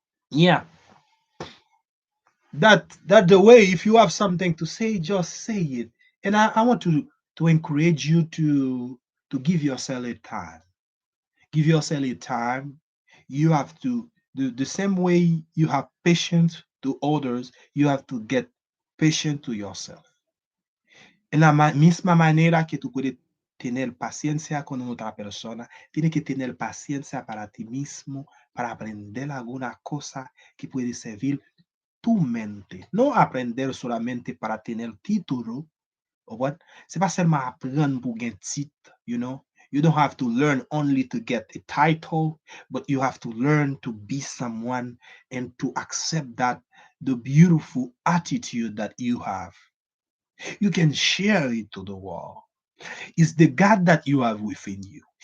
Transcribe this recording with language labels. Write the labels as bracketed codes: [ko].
[en] Yeah. That the way, if you have something to say, just say it. And I want to encourage you to give yourself a time. Give yourself a time. You have to the same way you have patience to others, you have to get patient to yourself. [es] En la misma manera que tú puedes tener paciencia con otra persona, tienes que tener paciencia para ti mismo, para aprender alguna cosa que puede servir tu mente. No aprender solamente para tener título, [en] or what? [fr] C'est pas seulement apprendre pour gagner titre. [en] You don't have to learn only to get a title, but you have to learn to be someone and to accept that the beautiful attitude that you have. You can share it to the world. It's the God that you have within you.